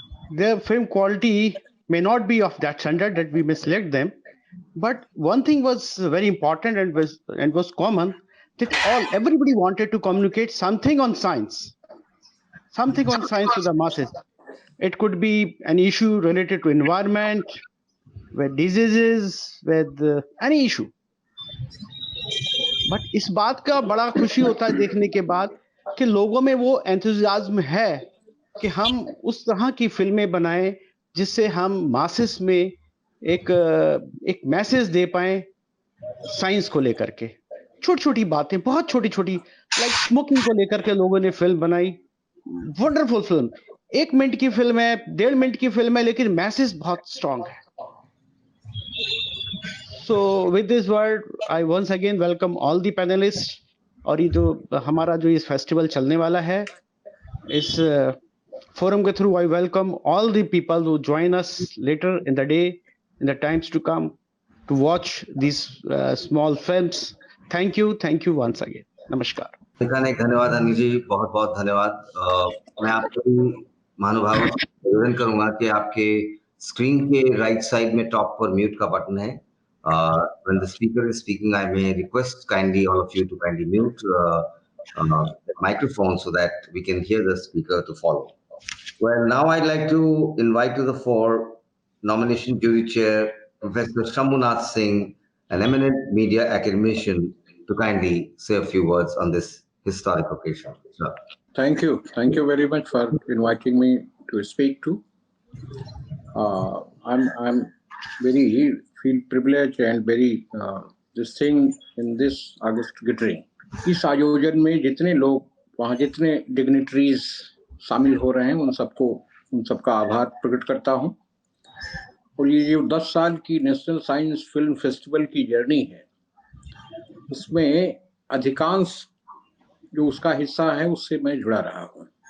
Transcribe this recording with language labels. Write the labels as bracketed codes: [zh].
[en] Their film quality may not be of that standard that we may select them, but one thing was very important and was common, that everybody wanted to communicate something on science to the masses. It could be an issue related to environment, with diseases, with any issue. [hi] But इस बात का बड़ा खुशी होता है देखने के बाद कि लोगों में वो एंथुसियाज्म है कि हम उस तरह की फिल्में बनाएं जिससे हम मासेस में एक मैसेज दे पाए साइंस को लेकर के. छोटी छोटी बातें, बहुत छोटी छोटी, लाइक स्मोकिंग को लेकर के लोगों ने फिल्म बनाई. वंडरफुल फिल्म, 1 मिनट की फिल्म है, 1.5 मिनट की फिल्म है, लेकिन मैसेज बहुत स्ट्रांग है. [en] So with this word, I once again welcome all the panelists. [hi] और ये जो हमारा जो इस फेस्टिवल चलने वाला है, इस फोरम के through [en] I welcome all the people who join us later in the day, in the times to come, to watch these small films. Thank you once again. नमस्कार. [hi] धन्यवाद अनिल जी, बहुत बहुत धन्यवाद. मैं आपको महानुभावों से निवेदन करूंगा कि आपके स्क्रीन के राइट साइड में टॉप पर म्यूट का बटन है. [en] When the speaker is speaking, I may request kindly all of you to kindly mute the microphone so that we can hear the speaker to follow. Well, now I'd like to invite to the fore nomination jury chair, Professor Shambhunath Singh, an eminent media academician, to kindly say a few words on this historic occasion. Sir. Thank you. Thank you very much for inviting me to speak to. I'm very feel privileged and very this thing in this August gathering. [hi] इस आयोजन में जितने लोग वहाँ जितने dignitaries शामिल हो रहे हैं उन सबका आभार प्रकट करता हूँ. और ये जो 10 साल की नेशनल साइंस फिल्म फेस्टिवल की जर्नी है, उसमें अधिकांश जो उसका हिस्सा है उससे मैं जुड़ा रहा हूँ.